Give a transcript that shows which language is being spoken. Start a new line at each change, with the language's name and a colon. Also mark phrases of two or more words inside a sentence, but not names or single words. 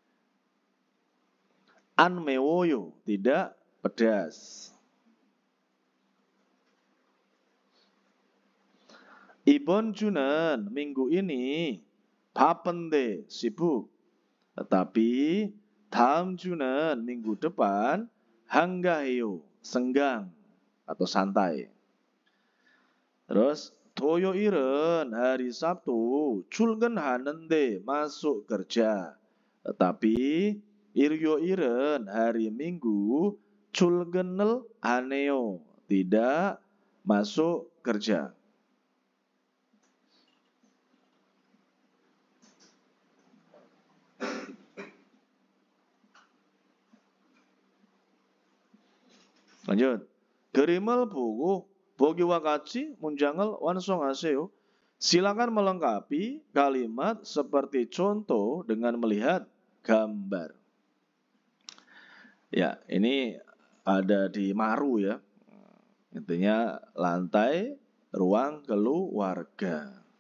Korean: 안 매워요,
Indonesian: tidak pedas.
Korean: 이번 주는,
Indonesian: minggu ini 바쁜데, sibuk.
Korean: Tetapi 다음 주는,
Indonesian: minggu depan, 한가해요, senggang atau santai. Terus 토요일은 hari Sabtu 출근하는데 masuk kerja. Tetapi 일요일은 hari Minggu
Korean: 출근을 안 해요.
Indonesian: Tidak masuk kerja. Lanjut.
Korean: 그림을 보고 보기와 같이 문장을 완성하세요.
Indonesian: Silakan melengkapi kalimat seperti contoh dengan melihat gambar. Ya, ini ada di Maru ya. Intinya lantai ruang keluarga.